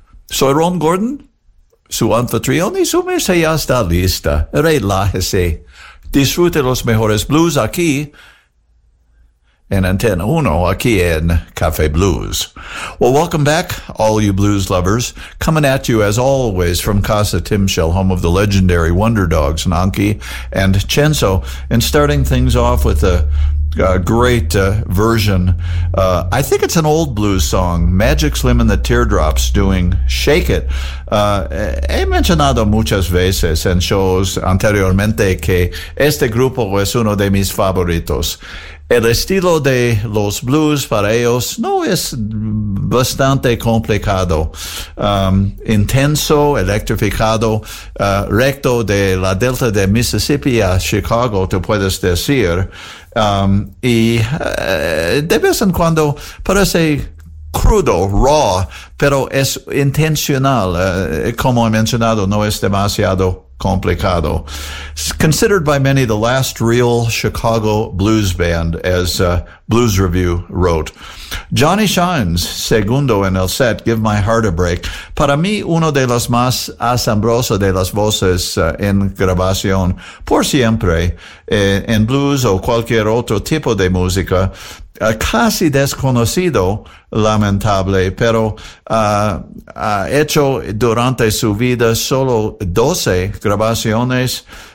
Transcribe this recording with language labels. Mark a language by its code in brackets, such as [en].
[es] Soy Ron Gordon, su anfitrión, y su mesa ya está lista. Relájese. Disfrute los mejores blues aquí en Antena 1, aquí en Café Blues. [en] Well, welcome back, all you blues lovers. Coming at you, as always, from Casa Timshel, home of the legendary Wonder Dogs, Nanki and Chenzo. And starting things off with a great version. I think it's an old blues song, Magic Slim and the Teardrops doing Shake It. [es] He mencionado muchas veces en shows anteriormente que este grupo es uno de mis favoritos. El estilo de los blues para ellos no es bastante complicado. Intenso, electrificado, recto de la delta de Mississippi a Chicago, tú puedes decir. De vez en cuando parece crudo, raw, pero es intencional. Como he mencionado, no es demasiado complicado. [en] It's considered by many the last real Chicago blues band, as Blues Review wrote. [es] Johnny Shines, segundo en el set, Give My Heart a Break. Para mí, uno de los más asombrosos de las voces en grabación, por siempre, en blues o cualquier otro tipo de música. Casi desconocido, lamentable, pero ha hecho durante su vida solo 12 grabaciones.